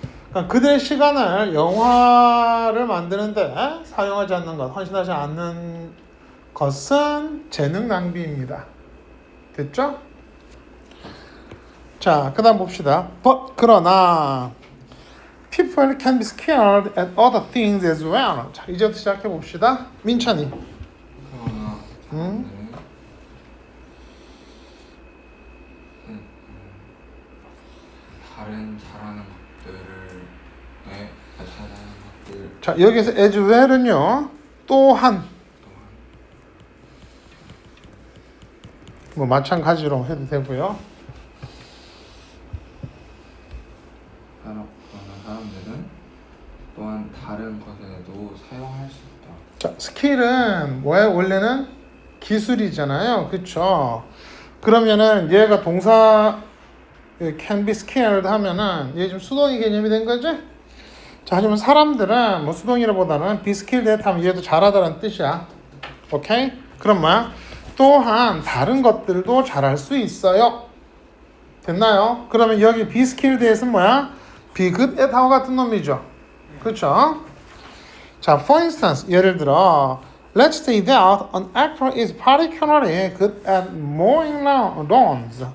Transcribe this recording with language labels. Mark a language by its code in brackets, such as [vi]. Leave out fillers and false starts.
[ko] 그러니까 그들의 시간을 영화를 만드는데 사용하지 않는 것, 헌신하지 않는 것은 재능 낭비입니다. 됐죠? 자, 그 다음 봅시다. [en] 그러나 people can be scared at other things as well. [ko] 자, 이제부터 시작해 봅시다. 민찬이. 그러나 다른 잘하는 것들을 잘하는 것들 자, 여기서 as well 은요. 또한 뭐 마찬가지로 해도 되고요. 그러나 사람들은 또한 다른 것에도 사용할 수 있다. 자, 스킬은 뭐예요? 원래는 기술이잖아요. 그쵸? 그러면은 얘가 동사 can be skilled 하면은 얘 좀 수동이 개념이 된 거지? 자, 하지만 사람들은 뭐 수동이라보다는 be skilled 하면 얘도 잘하다는 뜻이야. 오케이? 그럼 뭐야? 또한 다른 것들도 잘할 수 있어요. 됐나요? 그러면 여기 be skilled 에서는 뭐야? be good at 하고 같은 놈이죠. 그렇죠? [en] 자, for instance, 예를 들어 let's say that an actor is particularly good at mowing lawns.